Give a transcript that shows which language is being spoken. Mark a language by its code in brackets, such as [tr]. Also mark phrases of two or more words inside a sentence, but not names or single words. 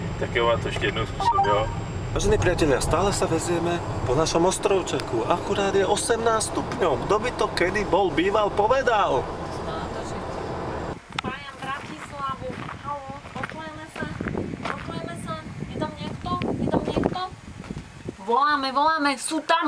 [cs] Tak jo, a to ještě jednou zkusím, jo? [sk] Vážení priatelia, stále sa vezieme po našom ostrovčeku. Akurát je 18 stupňov. Kto by to kedy bol býval povedal? Spájam Bratislavu. Haló, počujeme sa. Je tam niekto? Voláme, sú tam.